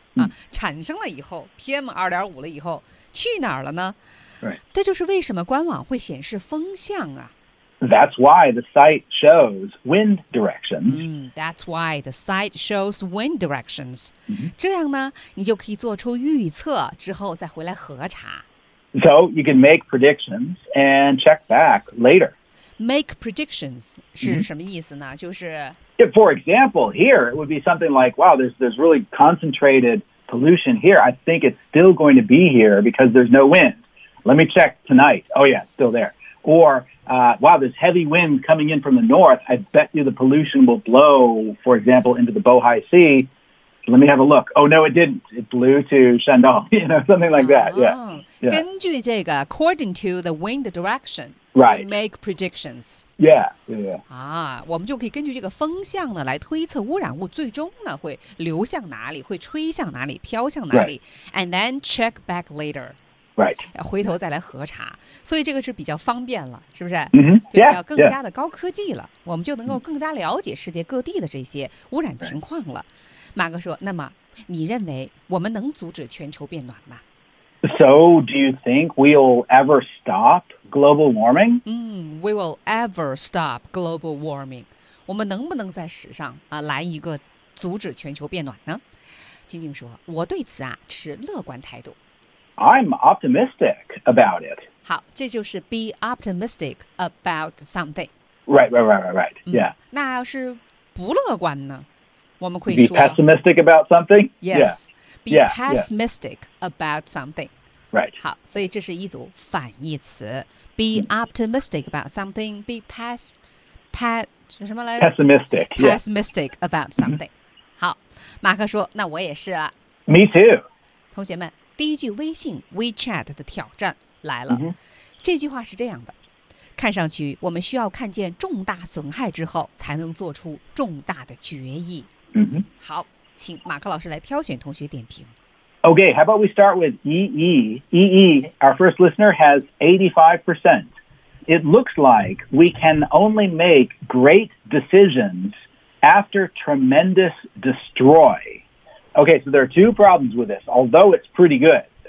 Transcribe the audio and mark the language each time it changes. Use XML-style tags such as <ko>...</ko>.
<zh>啊，产生了以后 ，PM 2.5 了以后，去哪儿了呢？</zh> <en>Right.</en> <zh>这就是为什么官网会显示风向啊。</zh> <en>That's why the site shows wind directions. That's why the site shows wind directions.、 Mm-hmm.</en> <zh>这样呢，你就可以做出预测，之后再回来核查。</zh> <en>So you can make predictions and check back later. Make predictions</en> <zh>是什么意思呢？Mm-hmm. 就是</zh> <en>If, for example, here it would be something like, "Wow, there's really concentrated pollution here. I think it's still going to be here because there's no wind." Let me check tonight. Oh, yeah, still there. Or,wow, there's heavy wind coming in from the north. I bet you the pollution will blow, for example, into the Bohai Sea. Let me have a look. Oh, no, it didn't. It blew to Shandong, you know, something like that. Yeah. Yeah.</en> <zh>根据这个</zh> <en>according to the wind direction, right. to make predictions. Yeah, yeah, yeah.</en> <zh>啊，我们就可以根据这个风向呢来推测污染物最终呢会流向哪里，会吹向哪里，飘向哪里。</zh> <en>Right. And then check back later. Right.</en> <zh>回头再来核查，所以这个是比较方便了，是不是？</zh> <en>嗯、mm-hmm. yeah,</en> <zh>就要更加的高科技了，</zh> <en>yeah.</en> <zh>我们就能够更加了解世界各地的这些污染情况了。</zh> <en>Right.</en> <zh>马哥说：“那么你认为我们能阻止全球变暖吗</zh> <en>？”So do you think we'll ever stop global warming? We will ever stop global warming.</en> <zh>我们能不能在史上啊来一个阻止全球变暖呢？静静说：“我对此啊持乐观态度。”</zh> <en>I'm optimistic about it.</en> <zh>好，这就是</zh> <en>be optimistic about something. Right, right, right, right, right. Yeah.</en> <zh>那要是不乐观呢？我们可以</zh> <en>说 be pessimistic about something. Yes. Yeah. Be yeah, pessimistic yeah. about something. Right.</en> <zh>好，所以这是一组反义词</zh> <en>be optimistic about something. Be pessimistic. Pessimistic、 yeah. about something.、</en> <zh>Mm-hmm. 好，马克说，那我也是啊。</zh> <en>Me too.</en> <zh>同学们。第一句微信 WeChat 的挑战来了、</zh> <en>mm-hmm.</en> <zh>这句话是这样的看上去我们需要看见重大损害之后才能做出重大的决议、</zh> <en>mm-hmm.</en> <zh>好请马克老师来挑选同学点评</zh> <en>OK how about we start with EE EE our first listener has 85% It looks like we can only make great decisions after tremendous destroyOkay, so there are two problems with this, although it's pretty good.</en>